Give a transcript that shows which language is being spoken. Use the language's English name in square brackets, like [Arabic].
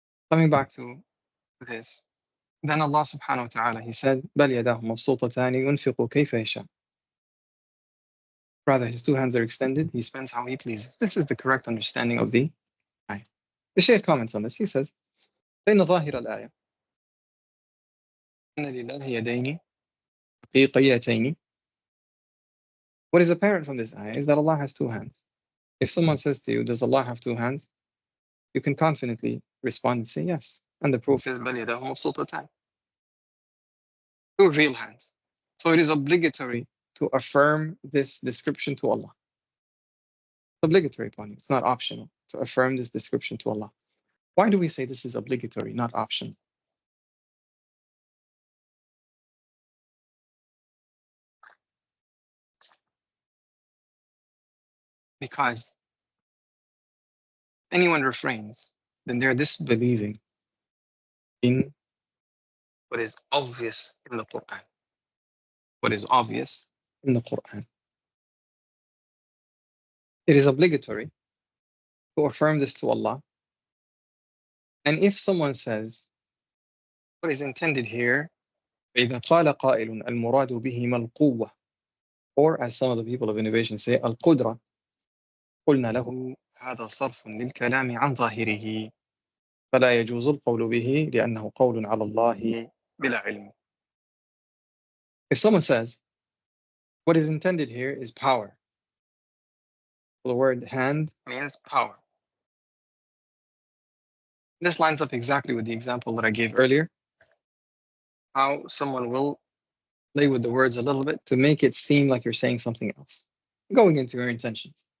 [English] Coming back to this, then Allah subhanahu wa ta'ala, He said, [Arabic] بَلْ يَدَاهُ مَبْسُوطَتَانِ يُنْفِقُ كَيْفَ يَشَاءُ. [English] Rather, His two hands are extended, He spends how He pleases. This is the correct understanding of the ayah. The Shaykh comments on this. He says, [Arabic] بَيْنَ ظَاهِرَ الْآيَةِ إِنَّ لِلَّهِ يَدَيْنِ حَقِيقِيَّتَيْنِ. [English] What is apparent from this ayah is that Allah has two hands. If someone says to you, does Allah have two hands? You can confidently respond and say yes. And the proof is [Arabic] بَلْ يَدَاهُ مَبْسُوطَتَانِ. [English] Two real hands. So it is obligatory to affirm this description to Allah. It's obligatory upon you. It's not optional to affirm this description to Allah. Why do we say this is obligatory, not optional? Because anyone refrains, then they're disbelieving in what is obvious in the Quran. What is obvious in the Quran. It is obligatory to affirm this to Allah And if someone says, what is intended here, [Arabic] إذا قال قائل المراد بهما القوة, [English] or as some of the people of innovation say, [Arabic] القدرة, قلنا له هذا صرف للكلام عن ظاهره فلا يجوز القول به لأنه قول على الله بلا علم. [English] If someone says, what is intended here is power, the word hand means power. This lines up exactly with the example that I gave earlier, how someone will play with the words a little bit to make it seem like you're saying something else, going into your intentions.